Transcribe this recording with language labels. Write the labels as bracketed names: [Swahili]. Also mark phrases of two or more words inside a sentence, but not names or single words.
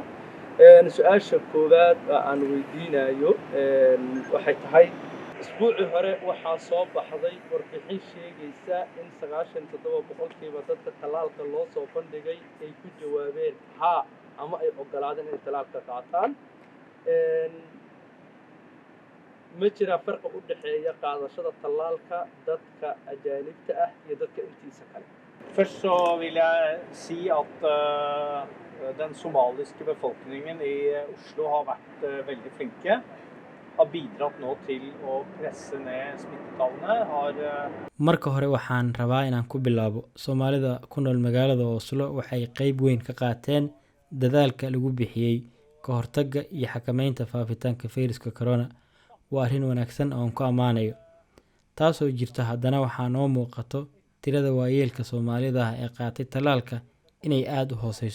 [Somali] su-aasha koowaad aan weydiinayo waxay tahay isbuucii hore waxaa soo baxday warbixin sheegaysa in 97% dadka tallaalka loo soo bandhigay ay ku jawaabeen haa ama ay ogolaadeen inay tallaalka qaataan. ma jira farqi u dhexeeya qaadashada tallaalka dadka ajaanibta ah iyo dadka intiisa kale? [Norwegian] Først så vil jeg si at den somaliske befolkningen i Oslo har vært veldig flinke. Har bidratt nå til å presse ned smittetallene. [Somali] Marka hore waxaan rabaa inaan ku bilaabo Soomaalida ku nool magaalada Oslo waxay qayb weyn ka qaateen dadaalka lagu bixiyay ka hortagga iyo xakamaynta faafitaanka fayraska corona. Waa arrin wanaagsan oo aan ku ammaanayo. Taasoo jirta haddana waxaa noo muuqato tirada waayeelka Soomaalida ah ee qaatay tallaalka inay aad u hooseyso.